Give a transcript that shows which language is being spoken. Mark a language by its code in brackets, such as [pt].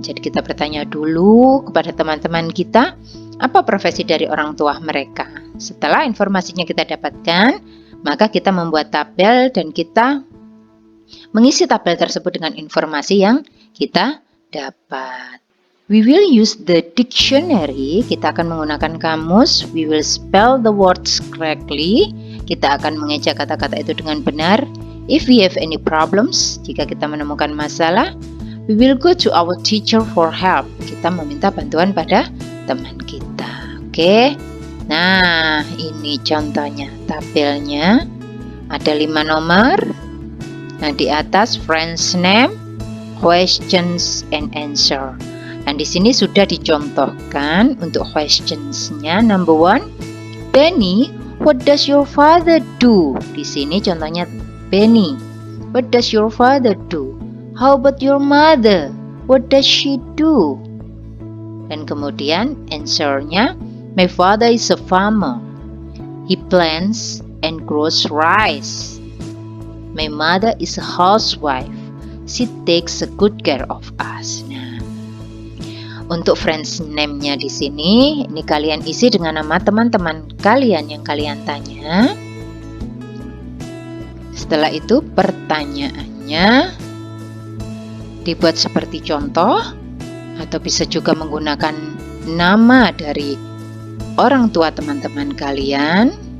[id] Jadi kita bertanya dulu kepada teman-teman kita, apa profesi dari orang tua mereka. Setelah informasinya kita dapatkan, maka kita membuat tabel dan kita mengisi tabel tersebut dengan informasi yang kita dapat. [en] We will use the dictionary. [id] Kita akan menggunakan kamus. [en] We will spell the words correctly. [id] Kita akan mengeja kata-kata itu dengan benar. [en] If we have any problems, [id] jika kita menemukan masalah, [en] we will go to our teacher for help. [id] Kita meminta bantuan pada teman kita. Oke. Nah, ini contohnya tabelnya. Ada 5 nomor. Nah, di atas [en] friend's name, questions and answer. [id] Dan di sini sudah dicontohkan untuk questions-nya. [en] Number 1, Benny, what does your father do? [id] Di sini contohnya [en] Benny, what does your father do? How about your mother? What does she do? [id] Dan kemudian [en] answer-nya, my father is a farmer. He plants and grows rice. My mother is a housewife. She takes a good care of us. [id] Nah, untuk friends name-nya di sini, ini kalian isi dengan nama teman-teman kalian yang kalian tanya. Setelah itu pertanyaannya dibuat seperti contoh, atau bisa juga menggunakan nama dari orang tua teman-teman kalian.